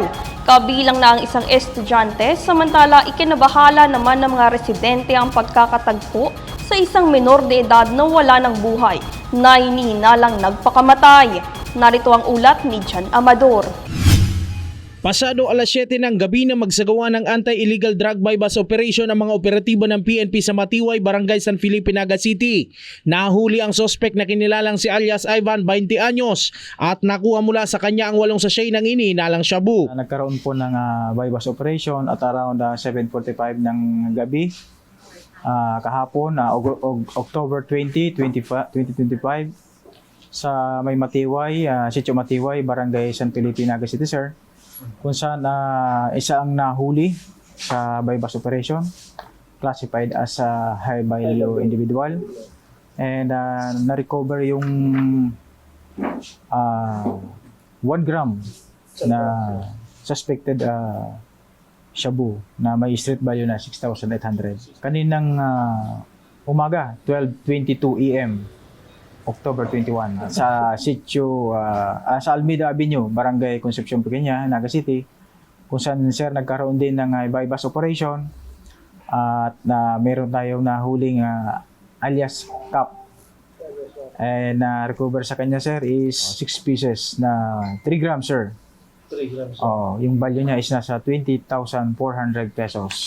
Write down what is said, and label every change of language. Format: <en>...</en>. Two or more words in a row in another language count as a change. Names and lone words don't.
<tl>Kabilang na ang isang estudyante, samantala ikinabahala naman ng mga residente ang pagkakatagpo sa isang menor de edad na wala ng buhay na hinihinalang nagpakamatay. Narito ang ulat ni Jan Amador. Pasado alas 7 ng gabi na magsagawa ng</tl> <en>anti-illegal drug bypass operation</en> <tl>ang mga operatibo ng PNP sa Matiway, Barangay San Felipe, Naga City. Nahuli ang sospek na kinilalang si alias Ivan, 20 anyos at nakuha mula sa kanya ang 8 sachet ng inihinalang shabu. Nagkaroon po ng</tl> <en>bypass operation at around</en> <tl>7:45 ng gabi kahapon, October 20, 2025 sa may Matiway, Sitio Matiway, Barangay San Felipe, Naga City, sir. Kung saan isa ang nahuli sa</tl> <en>bypass operation, classified as a high value individual, and</en> <tl>na-recover yung 1 gram na suspected shabu na may</tl> <en>street value</en> <tl>na 6,800. Kaninang umaga, 12:22 AM, October 21, sa sitio, sa Almeida Avenue, Barangay Concepcion, Pequeña, Naga City, kung saan sir nagkaroon din ng bypass operation at meron tayong nahuling alias Cap.</tl> <en>And recover</en> <tl>sa kanya sir is 6 pieces na 3 grams sir. 3 grams. Yung value niya is nasa 20,400 pesos.</tl>